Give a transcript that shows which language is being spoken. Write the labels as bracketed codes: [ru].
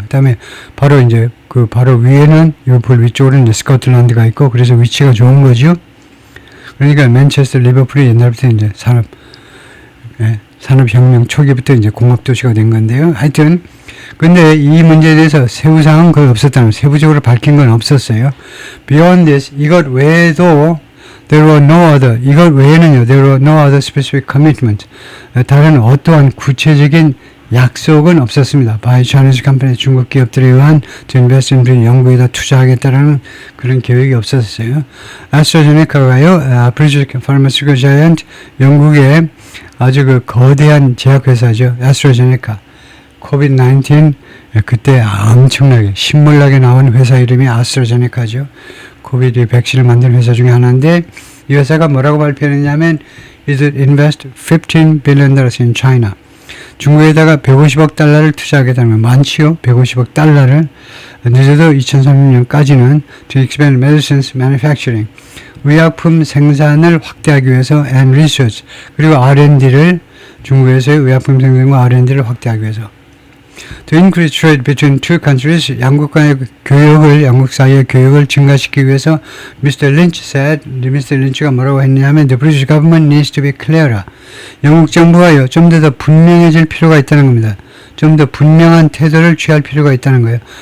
[ko] 그다음에 바로 이제 그 바로 위에는 리버풀 위쪽으로는 이제 스코틀랜드가 있고 그래서 위치가 좋은 거죠. 그러니까 맨체스터 리버풀이 옛날부터 이제 산업혁명 초기부터 이제 공업도시가 된 건데요. 하여튼 근데 이 문제에 대해서 세부사항은 거의 없었다는 세부적으로 밝힌 건 없었어요. [en] Beyond this, [ko] 이것 외에도 [en] there were no other, [ko] 이것 외에는요, [en] there were no other specific commitment. [ko] 다른 어떠한 구체적인 약속은 없었습니다. [en] By Chinese company, [ko] 중국 기업들에 의한 [en] to invest in [ko] 연구에다 투자하겠다라는 그런 계획이 없었어요. 아스트라제네카가요, [en] British pharmaceutical giant, [ko] 영국의 아주 그 거대한 제약회사죠. 아스트라제네카. COVID-19 그때 엄청나게 신물나게 나온 회사 이름이 아스트라제네카죠. 코비드 백신을 만드는 회사 중에 하나인데 이 회사가 뭐라고 발표했냐면 [en] it invest 15 billion dollars in China. [ko] 중국에다가 150억 달러를 투자하겠다는 거 많지요. 150억 달러를 늦어도 2030년까지는 [en] to expand medicines manufacturing. [ko] 의약품 생산을 확대하기 위해서 [en] and research [ko] 그리고 R&D를 중국에서의 의약품 생산과 R&D를 확대하기 위해서 [en] to increase trade between two countries [ko] 양국 간의 양국 사이의 교역을 증가시키기 위해서 Mr. [en] Lynch said, Mr. Lynch가 [ko] 뭐라고 했냐면 [en] the British government needs to be clearer. [ko] 영국 정부가요 좀 더 분명해질 필요가 있다는 겁니다. 좀 더 분명한 태도를 취할 필요가 있다는 거예요.